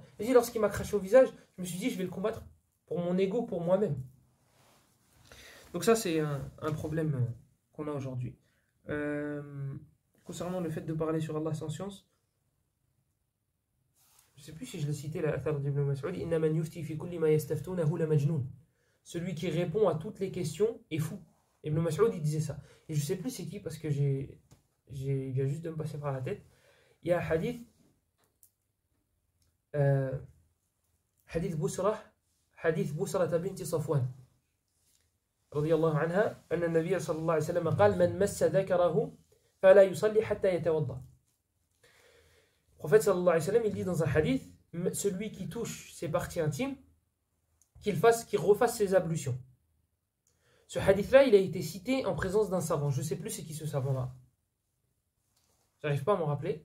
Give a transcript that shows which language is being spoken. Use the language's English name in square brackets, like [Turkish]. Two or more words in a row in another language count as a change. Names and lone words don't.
[French] Il a dit, lorsqu'il m'a craché au visage, je me suis dit, je vais le combattre pour mon ego, pour moi-même. Donc ça, c'est un problème qu'on a aujourd'hui. Concernant le fait de parler sur Allah sans science, je ne sais plus si je l'ai cité, la Athar d'Ibn Mas'ud, [Arabic] إن من يفتي في كل ما يستفتونه لمجنون. [French] Celui qui répond à toutes les questions est fou. Ibn Mas'ud, il disait ça. Et je ne sais plus c'est qui, parce que il vient juste de me passer par la tête. Il y a un hadith, hadith Busra binti Safwan, [Arabic] رضي الله عنها أن النبي صلى الله عليه وسلم قال من مس ذكره فلا يصلي حتى يتوضأ. [French] Le prophète [Arabic] صلى الله عليه وسلم, [French] il dit dans un hadith, celui qui touche ses parties intimes, qu'il refasse ses ablutions. Ce hadith-là, il a été cité en présence d'un savant. Je ne sais plus c'est qui ce savant-là. J'arrive pas à m'en rappeler.